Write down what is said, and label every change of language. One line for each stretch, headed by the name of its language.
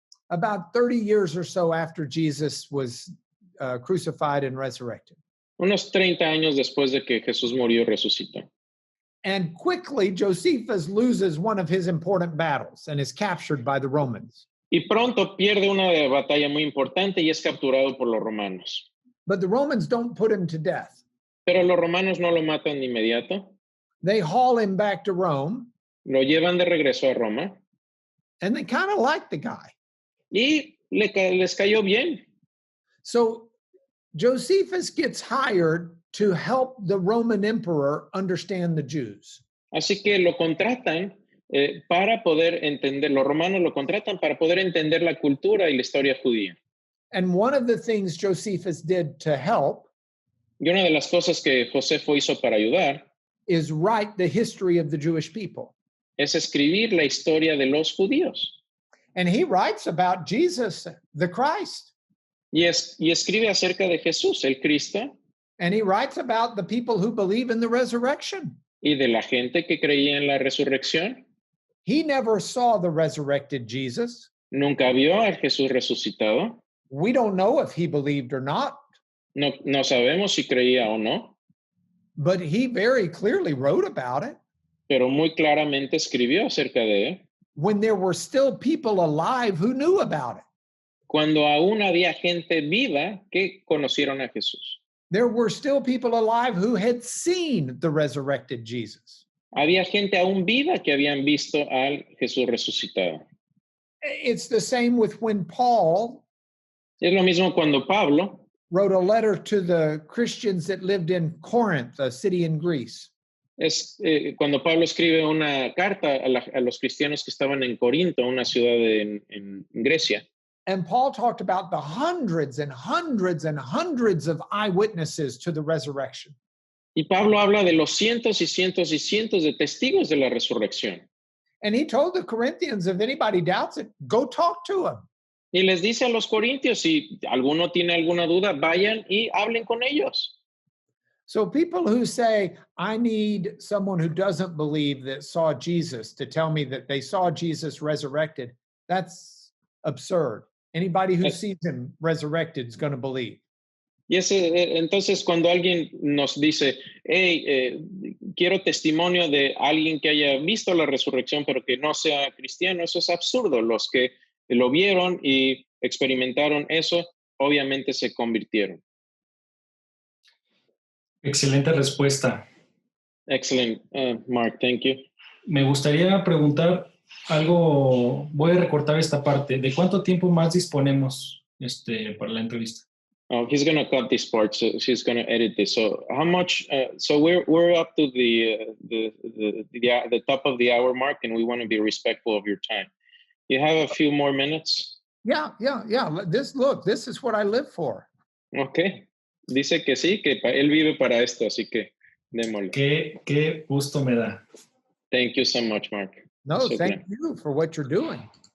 English: About 30 years or so after Jesus was crucified and resurrected.
Spanish: Unos 30 años después de que Jesús murió y resucitó.
English: And quickly, Josephus loses one of his important battles and is captured by the Romans.
Spanish: Y pronto pierde una batalla muy importante y es capturado por los romanos.
English: But the Romans don't put him to death.
Spanish: Pero los romanos no lo matan de inmediato.
English: They haul him back to Rome,
Spanish: Lo llevan de regreso a Roma.
English: and they kind of like the guy.
Spanish: Y les cayó bien.
English: So Josephus gets hired to help the Roman emperor understand the Jews.
Spanish: Así que lo contratan para poder entender, los romanos lo contratan para poder entender la cultura y la historia judía.
English: And one of the things Josephus did to help
Spanish: Y una de las cosas que Josefo hizo para ayudar
English: is write the history of the Jewish people.
Spanish: es escribir la historia de los judíos.
English: And he writes about Jesus, the Christ.
Spanish: Y escribe acerca de Jesús, el Cristo,
English: And he writes about the people who believe in the resurrection.
Spanish: y de la gente que creía en la resurrección.
English: He never saw the resurrected Jesus.
Spanish: Nunca vio al Jesús resucitado.
English: We don't know if he believed or not,
Spanish: No sabemos si creía o no,
English: but he very clearly wrote about it
Spanish: pero muy claramente escribió acerca de él.
English: when there were still people alive who knew about it.
Spanish: Cuando aún había gente viva que conocieron a Jesús.
English: There were still people alive who had seen the resurrected Jesus.
Spanish: Había gente aún viva que habían visto al Jesús resucitado.
English: It's the same with when Paul
Spanish: Es lo mismo cuando Pablo
English: wrote a letter to the Christians that lived in Corinth, a city in Greece.
Spanish: Cuando Pablo escribe una carta a los cristianos que estaban en Corinto, una ciudad en Grecia.
English: And Paul talked about the hundreds and hundreds and hundreds of eyewitnesses to the resurrection.
Spanish: Y Pablo habla de los cientos y cientos y cientos de testigos de la resurrección.
English: And he told the Corinthians, if anybody doubts it, go talk to him.
Spanish: Y les dice a los corintios, si alguno tiene alguna duda, vayan y hablen con ellos.
English: So people who say, I need someone who doesn't believe that saw Jesus to tell me that they saw Jesus resurrected, that's absurd. Anybody who sees him resurrected is going to believe.
Spanish: Y entonces cuando alguien nos dice, hey, quiero testimonio de alguien que haya visto la resurrección pero que no sea cristiano, eso es absurdo. Los que lo vieron y experimentaron eso, obviamente se convirtieron. Excelente respuesta.
English: Excellent, Mark, thank you.
Spanish: Me gustaría preguntar algo, voy a recortar esta parte. ¿De cuánto tiempo más disponemos para la entrevista?
English: Oh, he's going to cut this part, so he's going to edit this. So how much? So we're up to the top of the hour mark, and we want to be respectful of your time. You have a few more minutes. Yeah. This is what I live for. Okay.
Spanish: Dice que sí, que él vive para esto, así que démosle. Qué gusto me da.
English: Thank you so much, Mark. No, so thank you for what you're doing.